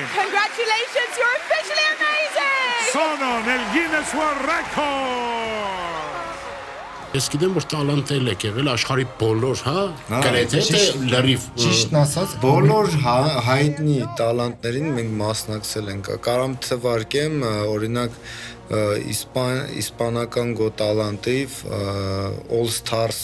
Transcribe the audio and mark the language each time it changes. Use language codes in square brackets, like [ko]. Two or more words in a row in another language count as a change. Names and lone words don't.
[en] Congratulations, you're officially amazing! [it] Sono nel Guinness World Record! [hy] Ես գիտեմ որ տալանտել եք եղել աշխարհի բոլոր, հա, գրեթե լրիվ Ճիշտն ասած, բոլոր հայտնի տալանտներին մենք մասնակցել ենք։ Կարամ թվարկեմ, օրինակ իսպանական Got Talent-ով All Stars